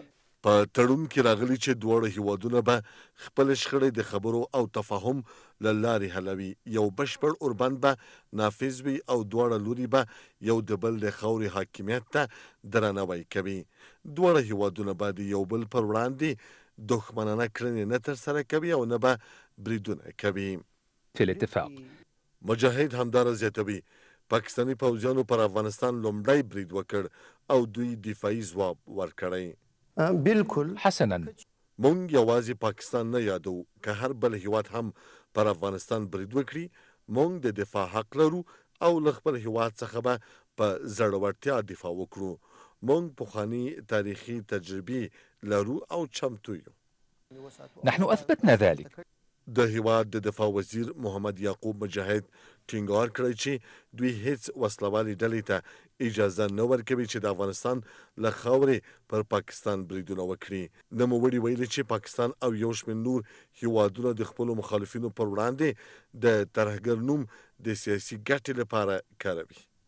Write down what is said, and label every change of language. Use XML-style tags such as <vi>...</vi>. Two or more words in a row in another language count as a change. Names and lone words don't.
<ps>په تړون کې راغلي چې دواړه هیوادونه به خپل شخړې د خبرو او تفاهم له لارې حلوي. یو بشپړ اوربند به نافذ وي او دواړه لوري به یو د بل د خاورې حاکمیت ته درناوی کوي. دواړه هیوادونه به د یو بل پر وړاندې دښمنانه کړنې نه ترسره کوي او نه به بریدونه کوي.</ps> <ar>في الاتفاق</ar> <ps>مجاهد همدارا زیاتوي پاکستاني پوځیانو پر افغانستان لومړی برید وکړ او دوی دفاعي ځواب ورکړی.</ps> <ar>بالکل حسنا</ar> <ps>مونږ یوازې پاکستان نه یادو که هر بل هیواد هم پر افغانستان برید وکړي مونږ د دفاع حق لرو او له خپل هیواد څخه به په زړورتیا دفاع وکړو. مونږ پخواني تاریخي تجربې لرو او چمتو یو.</ps> <ar>نحن أثبتنا ذلك.</ar> <ps>د هیواد د دفاع وزیر محمد یعقوب مجاهد ټینګار کړی چې دوی هیڅ وسلوالې ډلې ته اجازه نه ورکوي چې د افغانستان له خاورې پر پاکستان بریدونه وکړي. نوموړي ویلي چې پاکستان او یو شمېر نور هیوادونه د خپلو مخالفینو پر وړاندې د ترهګر نوم د سیاسي ګټې لپاره کاروي.</ps>